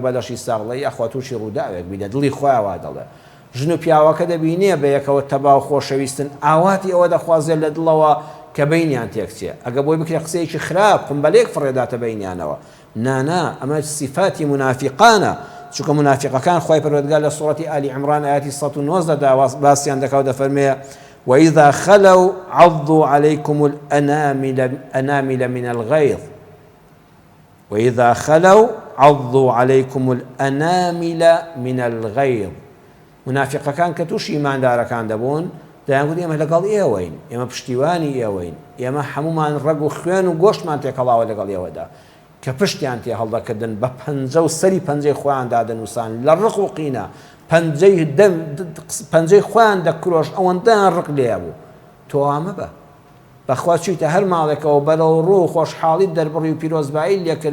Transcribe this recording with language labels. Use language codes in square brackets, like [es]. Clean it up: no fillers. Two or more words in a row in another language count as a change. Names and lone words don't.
[ckb] بەدەشی ساغڵێ یەخوا تووشی ڕووداوێک بینە دڵی خۆیانوا دەڵێ ژن و پیاوەکە دەبینێ بە یەکەوە تەباو خۆشەویستن ئاواتی ئەوە دەخوازێت لە دڵەوە کە بینیان تێکچێ ئەگە بۆی بکرێ قسەیەکی خراپ قمبەلێک فڕێداتە بینیانەوە نانا ئەمە صفاتی منافقانە چونکە منافقەکان خوای پەروەردگار لە سوڕەتی ئالی عیمران ئاەتی 119 دا باسییان دەکا و دەفەرمێ [ar] وإذا خلوا عضوا عليكم الأنامل من الغيظ وإذا خلوا عضوا عليكم الأنامل من الغيظ [ckb] منافقەکان کە تووشی ئیماندارەکان دەبوون دەیانگوت ئێمە لەگەڵ ئێوەین ئێمە پشتیوانی ئێوەین ئێمە هەمومان ڕەگ و خوێن و گۆشتمان تێکەڵاوە لەگەڵ ئێوەدا کە پشتیان تێ هەڵدەکردن بە پەنجە و سەری پەنجەی خۆیان دادەنووسان لە ڕق و قینە پەنجەی خۆیان دەکرۆش ئەوەندەیان ڕق لێ بوو تۆ ئامە بە بەخوا چوویتە هەر ماڵێکەوە بەرەو ڕوو خۆشحاڵی دەربڕی و پیرۆزبایی لێکرد